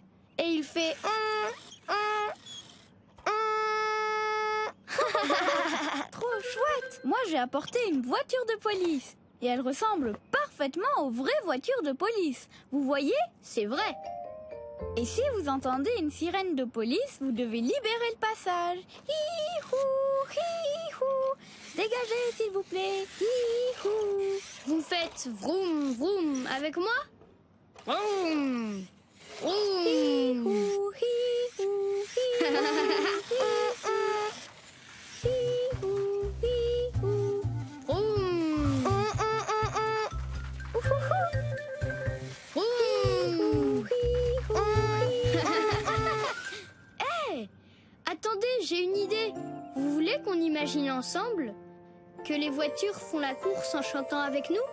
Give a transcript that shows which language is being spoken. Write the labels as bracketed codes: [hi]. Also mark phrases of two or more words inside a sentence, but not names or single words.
[fr] Et il fait... Trop chouette. Moi, j'ai apporté une voiture de police. Et elle ressemble parfaitement aux vraies voitures de police. Vous voyez? C'est vrai. Et si vous entendez une sirène de police, vous devez libérer le passage. Hi-hou, hi-hou. Dégagez, s'il vous plaît. Hi-hou. Vous faites vroom vroom avec moi? Vroom vroom. Hi-hou, hi-hou, hi-hou. Hi-hou, hi-hou. Vroom vroom. Hé, attendez, j'ai une idée. Vous voulez qu'on imagine ensemble que les voitures font la course en chantant avec nous?